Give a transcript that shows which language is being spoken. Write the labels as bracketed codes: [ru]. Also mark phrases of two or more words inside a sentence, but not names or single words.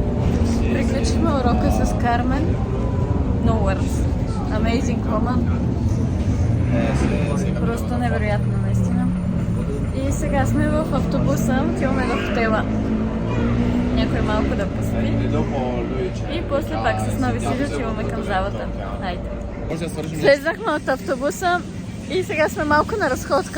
[bg] Приключихме урока с Кармен. [en] No words. Amazing woman. [bg] Просто невероятно, наистина. И сега сме в автобуса, отиваме до хотела. Някой малко да поспи. И после пак с нови сили отиваме към залата. Хайде. Слезнахме от автобуса и сега сме малко на разходка.